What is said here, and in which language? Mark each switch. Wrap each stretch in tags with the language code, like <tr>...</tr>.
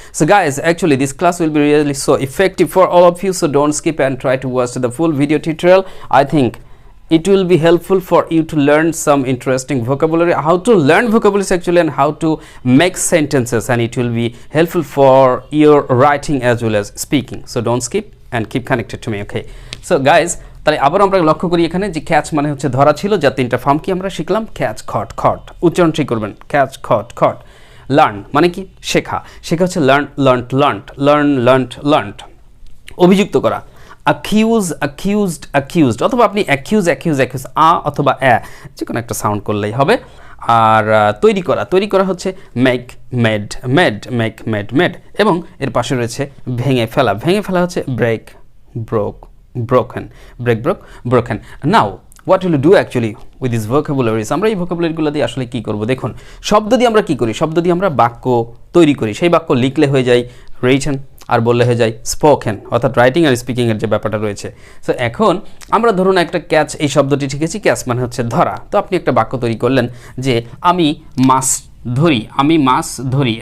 <en>So guys, actually this class will be really so effective for all of you, so don't skip and try to watch the full video tutorial. I think it will be helpful for you to learn some interesting vocabulary, how to learn vocabularies actually, and how to make sentences, and it will be helpful for your writing as well as speaking. So don't skip and keep connected to me, okay? So guys,</en> <bn>তাহলে আবার আমরা লক্ষ্য করি এখানে যে catch মানে হচ্ছে ধরা ছিল, যার তিনটা ফর্ম কি আমরা শিখলাম? ক্যাচ, খট, খট। উচ্চারণ ঠিক করবেন, ক্যাচ, খট, খট। লার্ন মানে কি? শেখা। শেখা হচ্ছে learn, learned, learned, learn, learned, learned. অভিযুক্ত করা অ্যাকিউজ, অ্যাকিউজড, অ্যাকিউজড। অথবা আপনি অ্যাকিউজ, অ্যাকিউজ, অ্যাকিউজ, অথবা যে কোনো একটা সাউন্ড করলেই হবে। আর তৈরি করা, তৈরি করা হচ্ছে make, made, made, make, made, made. এবং এর পাশে রয়েছে ভেঙে ফেলা। ভেঙে ফেলা হচ্ছে break, broke, broken, break, broke, broken.</bn> <en>Now what will you do actually with these vocabularies?</en> <bn>আমরা এই vocabularyগুলো দিয়ে আসলে কি করব? দেখুন, শব্দ দিয়ে আমরা কি করি? শব্দ দিয়ে আমরা বাক্য তৈরি করি। সেই বাক্য লিখলে হয়ে যায় রিটেন, আর বললে হয়ে যায় স্পোকেন, অর্থাৎ রাইটিং আর স্পিকিং এর যে ব্যাপারটা রয়েছে। সো এখন আমরা ধরুন একটা ক্যাচ, এই শব্দটি শিখেছি। ক্যাচ মানে হচ্ছে ধরা। তো আপনি একটা বাক্য তৈরি করলেন যে আমি মাছ ধরি, আমি মাছ ধরি।</bn>